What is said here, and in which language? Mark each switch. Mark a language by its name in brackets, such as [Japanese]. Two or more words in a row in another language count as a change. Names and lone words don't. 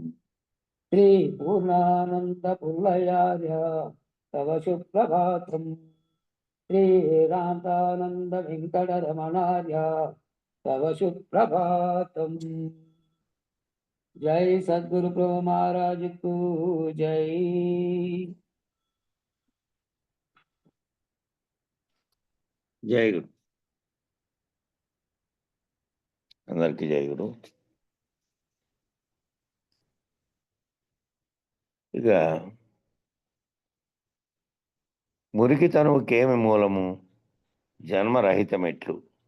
[Sanskrit] श्रीपूर्णानन्दपुल्लयार्य तव सुप्रभातम् श्रीरामकानन्दवेङ्कटरमणार्य तव सुप्रभातम् [Hindi] जय सद्गुरु प्रभु महाराज को जय। [Telugu] జై గురు. అందరికీ జై గురు. ఇక మురికి తనువుకేమి మూలము, జన్మరహితమెట్లు.